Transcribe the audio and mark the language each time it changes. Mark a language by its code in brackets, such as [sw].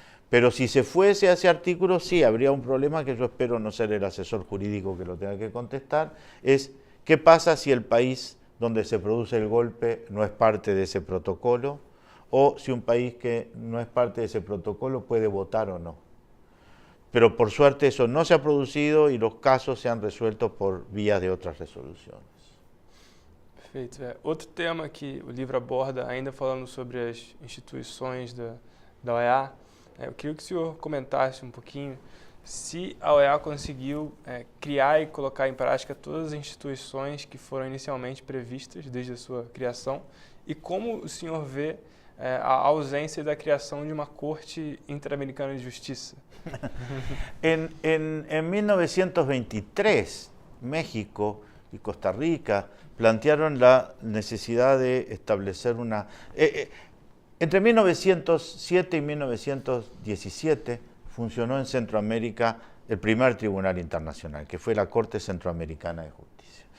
[es] Pero si se fuese a ese artículo, sí, habría un problema que yo espero no ser el asesor jurídico que lo tenga que contestar, es qué pasa si el país donde se produce el golpe no es parte de ese protocolo, o si un país que no es parte de ese protocolo puede votar o no. Pero por suerte eso no se ha producido y los casos se han resuelto por vías de otras resoluciones. [pt] Perfeito. Outro tema que o livro aborda, ainda falando sobre as instituições da OEA, eu queria que o senhor comentasse um pouquinho se a OEA conseguiu criar e colocar em prática todas as instituições que foram inicialmente previstas desde a sua criação e como o senhor vê a ausência da criação de uma Corte Interamericana de Justiça. [es] En 1923, México y Costa Rica plantearon la necesidad de establecer una... entre 1907 y 1917 funcionó en Centroamérica el primer tribunal internacional, que fue la Corte Centroamericana de Justicia.